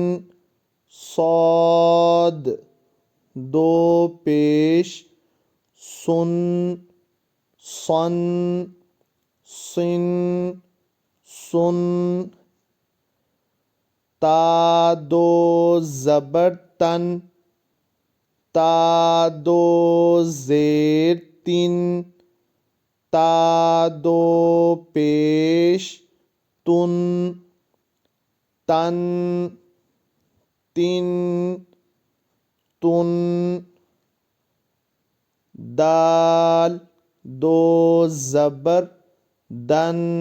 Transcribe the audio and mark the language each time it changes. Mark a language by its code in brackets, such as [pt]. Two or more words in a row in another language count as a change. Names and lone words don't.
[ur] صاد دو پیش سن صن سن سن تا دو زبر تن تا دو زیر تین تا دو پیش تن تن تن تن دال دو زبر دن